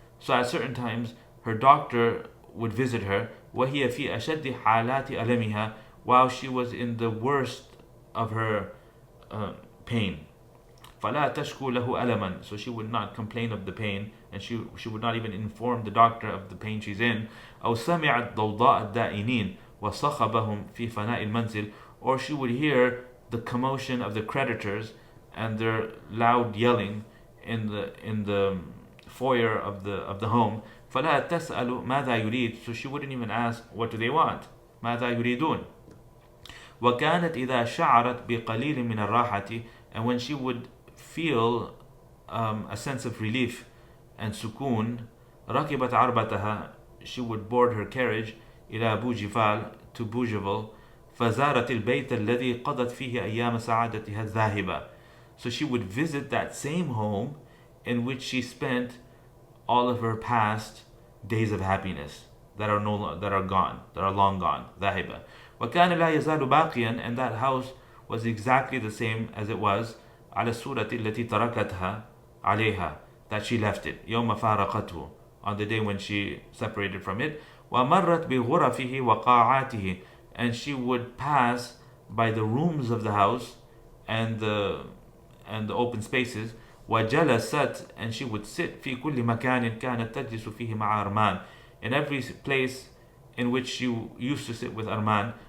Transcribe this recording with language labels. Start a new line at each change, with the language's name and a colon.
English: So at certain times her doctor would visit her.
Arabic: وهي في أشد حالات ألمها,
English: while she was in the worst of her pain.
Arabic: فلا تشكو له ألما.
English: So she would not complain of the pain, and she would not even inform the doctor of the pain she's in.
Arabic: أو سمعت ضوضاء الدائنين وصخبهم في فناء المنزل.
English: Or she would hear the commotion of the creditors and their loud yelling in the foyer of the home.
Arabic: فلا تسأل ماذا يريد.
English: So she wouldn't even ask, what do they want?
Arabic: ماذا يريدون. وكانت إذا شعرت بقليل من الراحة,
English: and when she would feel a sense of relief and سكون,
Arabic: ركبت عربتها,
English: she would board her carriage إلى Bougival, to Bougival.
Arabic: فزارت البيت الذي قضت فيه أيام سعادتها الذاهبة.
English: So she would visit that same home in which she spent all of her past days of happiness that are gone, that are long gone.
Arabic: ذاهبة. وكان لا يزال باقيا,
English: and that house was exactly the same as it was.
Arabic: على الصورة التي تركتها عليها,
English: that she left it.
Arabic: يوم فارقته,
English: on the day when she separated from it.
Arabic: ومرت بغرفه وقاعاته,
English: and she would pass by the rooms of the house and the open spaces.
Arabic: وجلست,
English: and she would sit
Arabic: في كل مكان كانت تجلس فيه مع أرمان,
English: in every place in which she used to sit with Armand.